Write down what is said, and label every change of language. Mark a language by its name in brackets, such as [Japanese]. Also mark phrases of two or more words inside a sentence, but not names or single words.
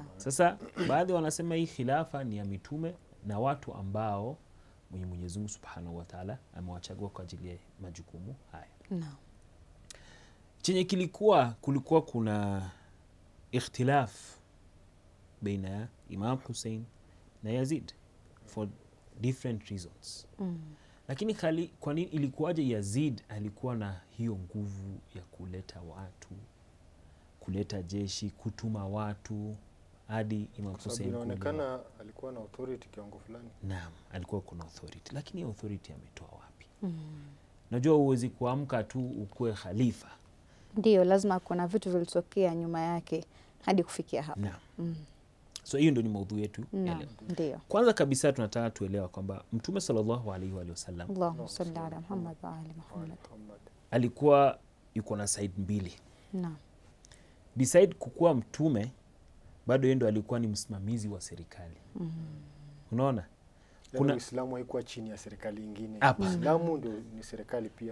[Swahili] Sasa baadhi wanasema hii khilafa ni ya mitume na watu ambao Mwenyezi Mungu [Arabic] سبحانه وتعالى [Swahili] amewachagua kwa ajili ya majukumu haya. Naam. Chenye kulikuwa kuna ikhtilaf baina ya Imam Hussein na Yazid [English] for different reasons. [Swahili] Lakini kwa nini ilikuwaje Yazid alikuwa na hiyo nguvu ya kuleta watu, kuleta jeshi, kutuma watu hadi Imam Hussein? Inaonekana alikuwa na authority kiwango fulani. Naam, alikuwa kuna authority, lakini authority ametoa wapi? Najua huwezi kuamka tu ukuwe khalifa. Ndio, lazima kuna vitu vilitokea nyuma yake hadi kufikia hapa. Naam. So hiyo ndio ni maudhui yetu ya leo. Ndio. Kwanza kabisa tunataka tuelewa kwamba Mtume [Arabic] صلى الله عليه وسلم, اللهم صل على محمد وآل محمد, [Swahili] alikuwa yuko na side mbili. Naam. Beside kukuwa mtume, bado yeye ndo alikuwa ni msimamizi wa serikali. Unaona? Kuna Uislamu haikuwa chini ya serikali nyingine. Uislamu ndio ni serikali pia.